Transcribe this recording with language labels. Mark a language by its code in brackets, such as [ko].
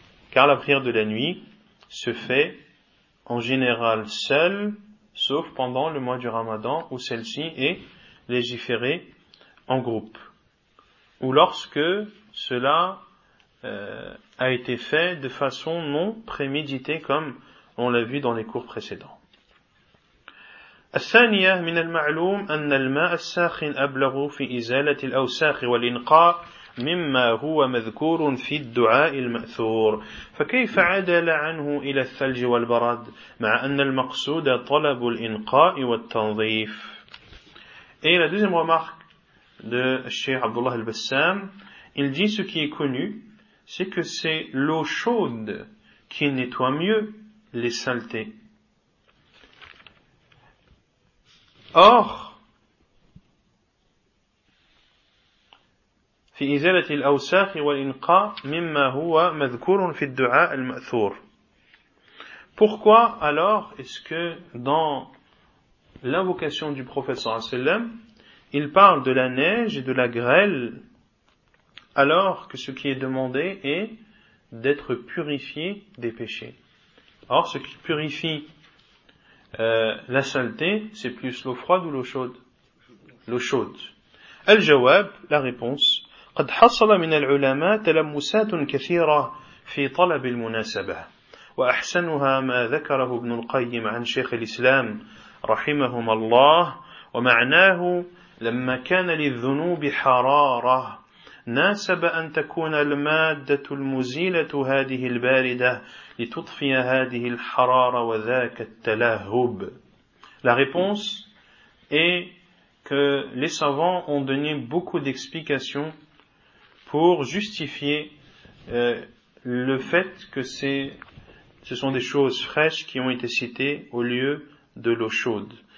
[fr] Car la prière de la nuit se fait en général seule, sauf pendant le mois du Ramadan où celle-ci est légiférée en groupe. Ou lorsque cela a été fait de façon non préméditée comme on l'a vu dans les cours précédents. [ar] الثانية من المعلوم أن الماء الساخن أبلغ في إزالة الأوساخ والإنقاء مما هو مذكور في الدعاء المأثور فكيف عدل عنه إلى الثلج والبرد مع أن المقصود طلب الإنقاء والتنظيف. [fr] Et la deuxième remarque de Cheikh Abdullah al-Bassam, il dit ce qui est connu, c'est que c'est l'eau chaude qui nettoie mieux les saletés. [ar] Or, في إزالة الأوساخ والإنقاء مما هو مذكور في الدعاء المأثور. [fr] Pourquoi alors est-ce que dans l'invocation du prophète sallallahu alayhi wa sallam, il parle de la neige et de la grêle alors que ce qui est demandé est d'être purifié des péchés? Or, ce qui purifie la saleté, c'est plus l'eau froide ou l'eau chaude? L'eau chaude. [ar] الجواب, [fr] la réponse. [ar] قد حصل من العلماء تلمسات كثيرة في طلب المناسبة وأحسنها ما ذكره ابن القيم عن شيخ الإسلام رحمهم الله ومعناه لما كان للذنوب حرارة ناسب أن تكون المادة المزيلة هذه الباردة لتطفي هذه الحرارة وذاك التلهب. [fr] La réponse est que les savants ont donné beaucoup d'explications pour justifier le fait que ce sont des choses fraîches qui ont été citées au lieu de l'eau chaude.